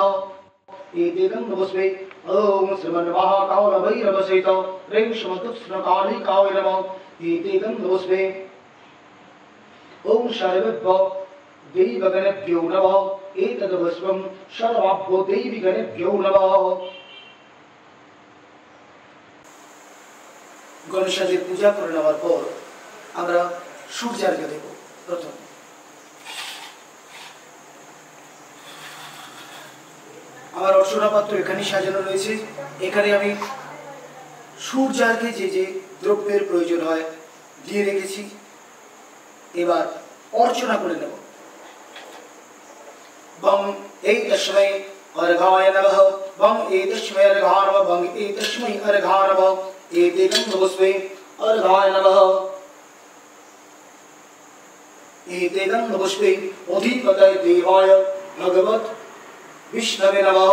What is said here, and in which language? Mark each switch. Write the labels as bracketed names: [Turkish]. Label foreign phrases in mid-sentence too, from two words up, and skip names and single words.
[Sanskrit] एतेगन्धपुष्पे ओम श्रीमन्महाकाल भैरवसहित ह्रीं श्रीमत्कृष्णकालिकाय नमः। एतेगन्धपुष्पे ओम सर्वेभ्यो देवगणेभ्यो नमः। एतद्पुष्पं सर्वाभ्यो देवीगणेभ्यो नमः। [Bangla] গণেশাজির পূজা করে নেওয়ার পর আমরা সূর্যার্ঘ্য দেব। প্রথম আমার অর্চনা পাত্র এখানে সাজানো রয়েছে। এখানে আমি সূর্যার্ঘ্যে যে যে দ্রব্যের প্রয়োজন হয় দিয়ে রেখেছি। এবার অর্চনা করে নেব। [Sanskrit] বং এই তস্मै अर्घाय नमः। बं एतस्मै अर्घाय नमः। बं एतस्मै अर्घाय नमः। एतेगन्धपुष्पे अर्घाय नमः। एतेगन्धपुष्पे अधिपतये देवाय भगवत् विष्णवे नमः।